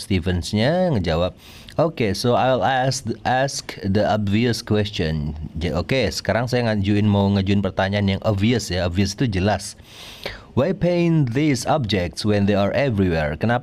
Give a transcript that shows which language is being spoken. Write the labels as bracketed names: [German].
[Indonesian] Stevens-nya ngejawab, [English] okay, so I'll ask the obvious question. [Indonesian] Oke, sekarang saya mau ngajuin pertanyaan yang obvious ya. Obvious itu jelas. [English] Why paint these objects when they are everywhere?